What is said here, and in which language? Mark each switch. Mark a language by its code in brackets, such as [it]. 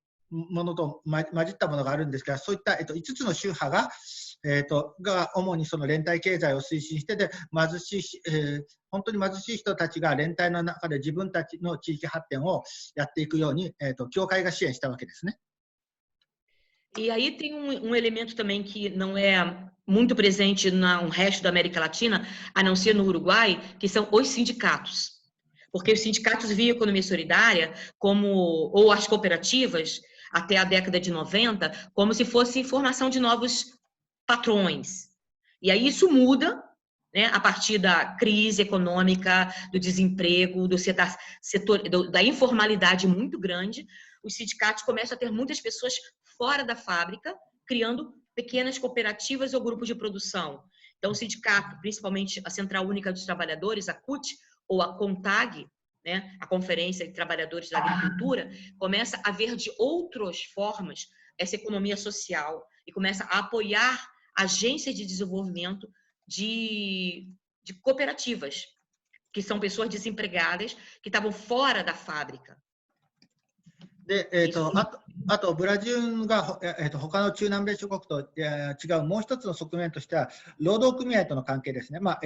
[ja] ものと混じったものがあるんですが、そういった、5つの宗派が主にその連帯経済を推進して、で貧しい、本当に貧しい人たちが連帯の中で自分たちの地域発展をやっていくように、教会が支援したわけですね。 [pt] E aí tem elemento também que não é muito presente no resto da América Latina, a não ser no Uruguai, que são os sindicatos. Porque os sindicatos viam a economia solidária ou as cooperativas, até a década de 90, como se fosse formação de novos patrões. E aí isso muda, né, a partir da crise econômica, do desemprego, da informalidade muito grande. Os sindicatos começam a ter muitas pessoas fora da fábrica, criando pequenas cooperativas ou grupos de produção. Então, o sindicato, principalmente a Central Única dos Trabalhadores, a CUT, ou a CONTAG, né, a Conferência de Trabalhadores da Agricultura, começa a ver de outras formas essa economia social e começa a apoiar agências de desenvolvimento de cooperativas, que são pessoas desempregadas que estavam fora da fábrica. [ja] で、あとブラジルが、他の中南米諸国と、違うもう一つの側面としては、労働組合との関係ですね。